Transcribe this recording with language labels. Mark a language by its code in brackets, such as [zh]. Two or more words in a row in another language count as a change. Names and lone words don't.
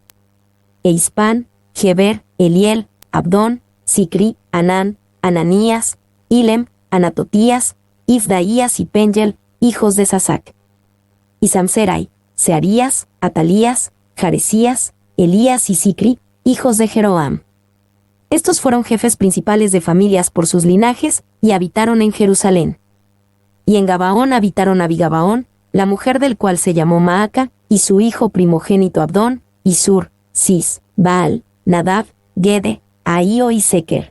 [es] E Ispan, Heber, Eliel, Abdón, Sicri, Anán, Ananías, Ilem, Anatotías, Ifdaías y Pengel, hijos de Sasac. Y Samserai, Searías, Atalías, Jaresías, Elías y Sicri, hijos de Jeroam. Estos fueron jefes principales de familias por sus linajes, y habitaron en Jerusalén. Y en Gabaón habitaron Abigabaón, la mujer del cual se llamó Maaca, y su hijo primogénito Abdón, y Sur, Cis, Baal, Nadab, Gede, Ahío y Seker.